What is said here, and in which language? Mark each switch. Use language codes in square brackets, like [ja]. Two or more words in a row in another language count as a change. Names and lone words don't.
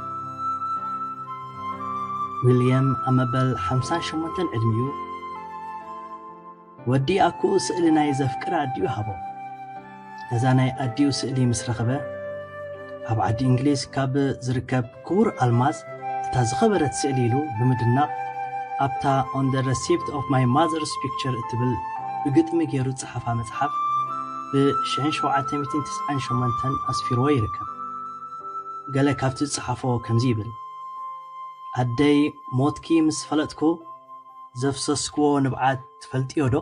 [ti] ዊልያም ኣብ መበል 58 ዕድሚኡ ወዲ ኣኩኡ ስእሊ ናይ ዘፍቅር ኣዲኡ ሃቦ። ነዛ ናይ ኣዲኡ ስእሊ ምስ ረኸበ ኣብ ዓዲ እንግሊዝ ካብ ዝርከብ ክቡር ኣልማዝ እታ ዝኸበረት ስእሊ ኢሉ ብምድናቕ ኣብታ [en] on the receipt of my mother's picture [ti] እትብል ብግጥሚ ገይሩ ጸሓፋ መጽሓፍ ብ1798 ኣስፊርዎ ይርከብ። ገለ ካብቲ ጸሓፎ ከምዚ ይብል: ኣደይ ሞትኪ ምስ ፈለጥኩ ዘፍሰስክዎ ንብዓት ትፈልጥዮ ዶ?